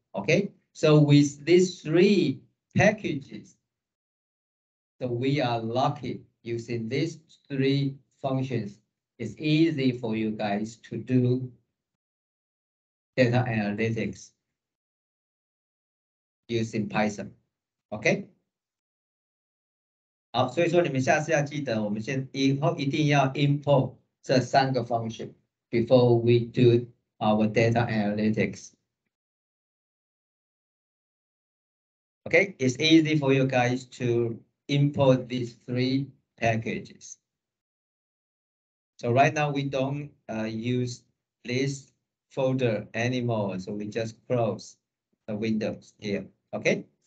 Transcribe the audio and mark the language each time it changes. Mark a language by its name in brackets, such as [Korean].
[English] Okay, so with these three packages, so we are lucky using these three functions. It's easy for you guys to do data analytics using Python. OK? [Chinese] 好，所以说你们下次要记得，我们以后一定要 import 这三个 function [English] before we do our data analytics. Okay, it's easy for you guys to import these three packages. So right now we don't use this folder anymore, so we just close the windows here. Okay.